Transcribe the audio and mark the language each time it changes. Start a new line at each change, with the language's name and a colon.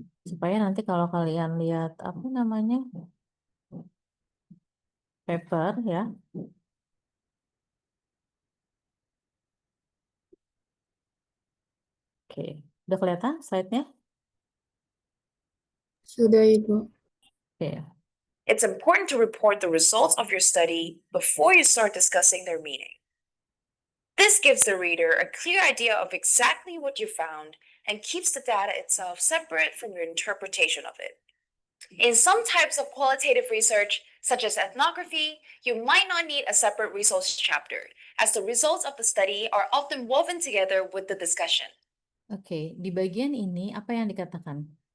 Indonesian: Supaya nanti kalau kalian lihat apa namanya? Paper ya. Oke, udah kelihatan slide-nya? Sudah, Ibu. Oke.
English: It's important to report the results of your study before you start discussing their meaning. This gives the reader a clear idea of exactly what you found and keeps the data itself separate from your interpretation of it. In some types of qualitative research, such as ethnography, you might not need a separate results chapter, as the results of the study are often woven together with the discussion.
Indonesian: Oke, di bagian ini apa yang dikatakan?